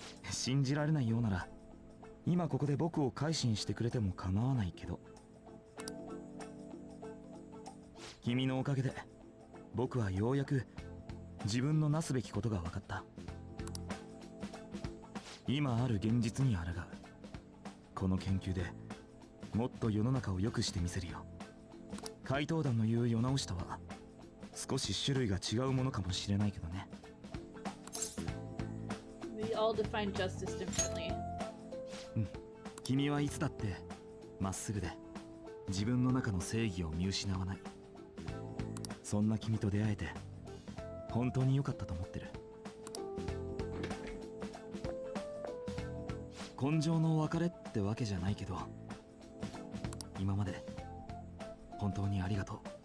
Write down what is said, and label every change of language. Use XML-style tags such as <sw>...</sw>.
<ja>信じられないようなら今ここで僕を改心してくれても構わないけど、君のおかげで僕はようやく自分のなすべきことが分かった。今ある現実に抗う。この研究でもっと世の中を良くしてみせるよ。怪盗団の言う世直しとは少し種類が違うものかもしれないけどね。</ja> <en>We all define justice differently.</en> <ja>君はいつだってまっすぐで自分の中の正義を見失わない。そんな君と出会えて本当に良かったと思ってる。根性の別れってわけじゃないけど、今まで本当にありがとう。</ja>